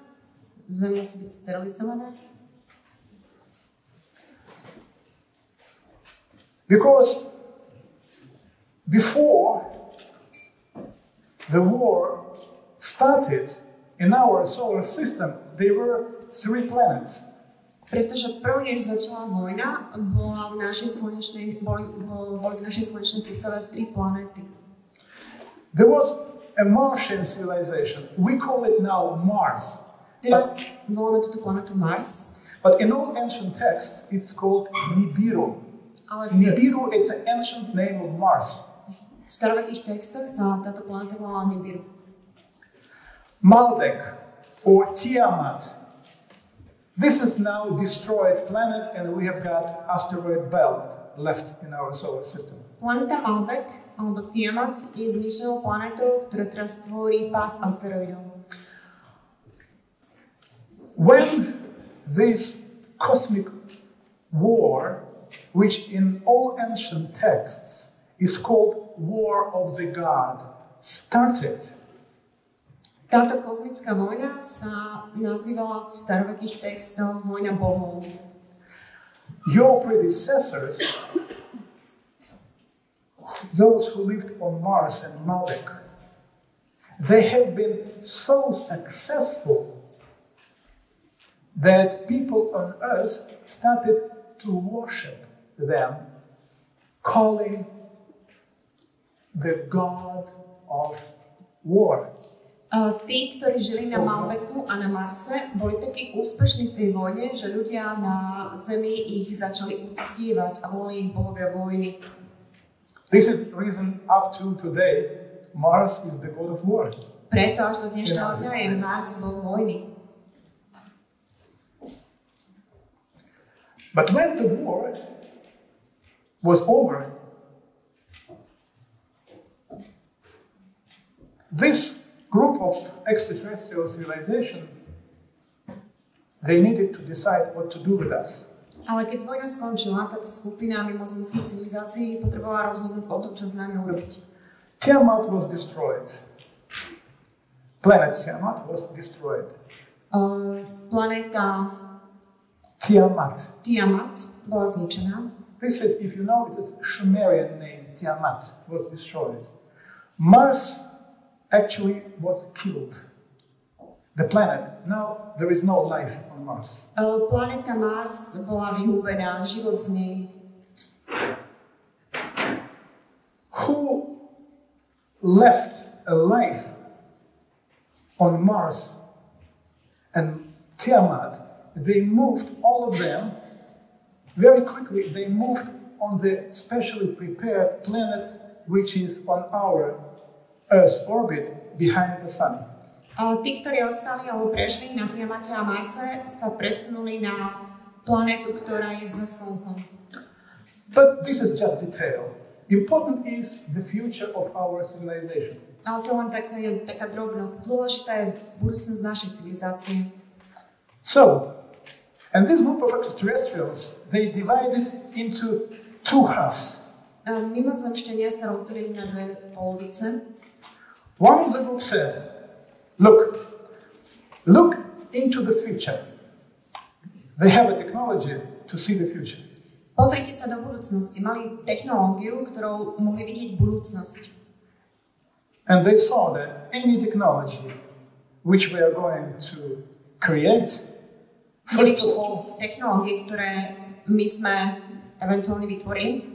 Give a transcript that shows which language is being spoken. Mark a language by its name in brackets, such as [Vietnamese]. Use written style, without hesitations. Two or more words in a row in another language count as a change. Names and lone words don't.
[Slovak] Zem musí byť sterilizovaná. [English] Because before the war started in our solar system, there were 3 planets. [Slovak] Pretože prvne, než začala vojna, boli v našej slnečnej sústave 3 planéty. [English] There was a Martian civilization. We call it now Mars. [Slovak] Teraz voláme túto planetu Mars. [English] But in all ancient texts, it's called Nibiru. [Slovak] Ale [English] Nibiru is an ancient name of Mars. [Slovak] v starovekých textoch sa táto planéta volala Nibiru. [English] Maldek or Tiamat. This is now a destroyed planet and we have got asteroid belt left in our solar system. [Slovak] Planéta Malbec alebo Tiamat je zničenou planétou, ktorá teraz tvorí pás asteroidov. [English] When this cosmic war, which in all ancient texts is called War of the God, started, [Slovak] Táto kozmická vojna sa nazývala v starovekých textoch vojna bohov. [English] your predecessors, those who lived on Mars and Maldek, they have been so successful that people on Earth started to worship them, calling the God of war. [Slovak] Tí, ktorí žili na Malbeku a na Marse, boli takí úspešní v tej vojne, že ľudia na Zemi ich začali uctievať a volali ich bohovia vojny. [English] This is the reason up to today Mars is the god of war. [Slovak] Preto až do dnešného dňa je Mars boh vojny. [English] But when the war was over, this group of extraterrestrial civilization, they needed to decide what to do with us. [Slovak] Ale keď vojna skončila, táto skupina mimozemských civilizácií potrebovala rozhodnúť o tom, čo s nami urobiť. [English] Tiamat was destroyed. Planet Tiamat was destroyed. [Slovak] Planéta Tiamat bola zničená. [English] This is, if you know, it's a Sumerian name. Tiamat was destroyed. Mars actually was killed. The planet. Now there is no life on Mars. [Slovak] Planéta Mars bola vyhubená, život z nej. [English] Who left alive on Mars and Tiamat? They moved, all of them, very quickly, they moved on the specially prepared planet which is on our Earth's orbit behind the Sun. [Slovak] Tí, ktorí ostali alebo prežili na Tiamate a Marse, sa presunuli na planetu, ktorá je za Slnkom. [English] But this is just detail. Important is the future of our civilization. [Slovak] Ale to len taká drobnosť. Dôležitá je budúcnosť našej civilizácie. [English] So, and this group of extraterrestrials, they divided into 2 halves. [Slovak] Mimozemšťania sa rozdelili na 2 polovice. [English] One of the group said, look into the future. They have a technology to see the future. [Slovak] Pozrite sa do budúcnosti. Mali technológiu, ktorou mohli vidieť budúcnosť. [English] And they saw that any technology which we are going to create, first of all, [Slovak] technológie, ktoré my sme eventuálne vytvorili,